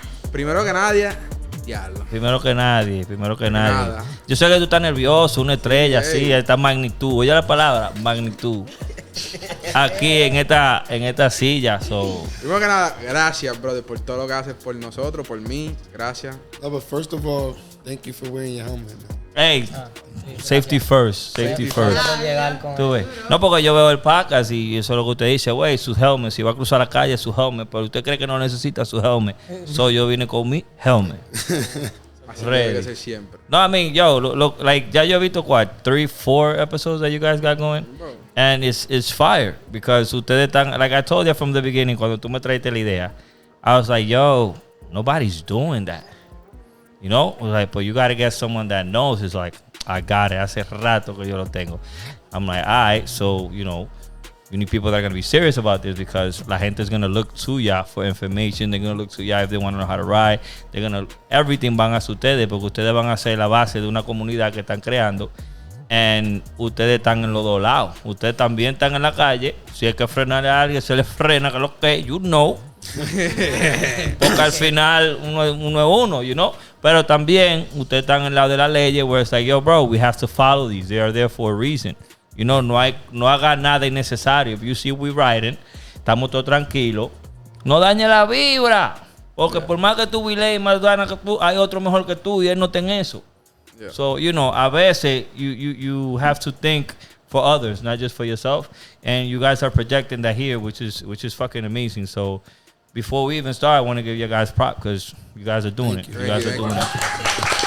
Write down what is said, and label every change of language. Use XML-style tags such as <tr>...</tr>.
<es>Primero que nadie, diablo. Primero que nadie. Nada. Yo sé que tú estás nervioso, una estrella, así, esta magnitud. Oye la palabra, magnitud. Aquí en esta silla. Primero que nada, gracias, brother, por todo lo que haces por nosotros, por mí. Gracias.</es> <en>No, but first of all, thank you for wearing your helmet, man. Hey, safety first. Safety first.</en> <es>Tú ves. Seguro. No, porque yo veo el podcast y eso es lo que usted dice, güey, su helmet. Si va a cruzar la calle, su helmet. Pero usted cree que no necesita su helmet. So yo vine con mi helmet. Así debe ser siempre.</es> <en>No, I mean, yo, like,</en> <es>ya yo he visto,</es> <en>what, 3-4 episodes that you guys got going? Bro. And it's fire. Because</en> <es>ustedes están,</es> <en>like I told you from the beginning,</en> <es>cuando tú me traiste la idea,</es> <en>I was like, yo, nobody's doing that. You know? I was like, but you got to get someone that knows. It's like, I got it.</en> <es>Hace rato que yo lo tengo.</es> <en>I'm like, all right, so, you know, you need people that are going to be serious about this because</en> <es>la gente</es> <en>is going to look to ya for information. They're going to look to ya if they want to know how to ride. They're going to, everything</en> <es>van a ustedes porque ustedes van a ser la base de una comunidad que están creando. And ustedes están en los dos lados. Ustedes también están en la calle. Si hay que frenarle a alguien, se les frena, que lo que, you know. Porque al final uno es uno, you know. Pero también ustedes están en el lado de la ley</es> <en>where it's like, yo, bro, we have to follow these. They are there for a reason.</en> <es>You know, no haga nada innecesario.</es> <en>If you see we riding,</en> <es>estamos todos tranquilos. No dañe la vibra. Porque por más que tú viles más gana que tú, hay otro mejor que tú y él no tiene eso.</es> <en>Yeah. So, you know,</en> <es>a veces</es> <en>you have to think for others, not just for yourself. And you guys are projecting that here, which is fucking amazing. So, before we even start, I want to give you guys props because you guys are doing it. You guys are doing it.</en>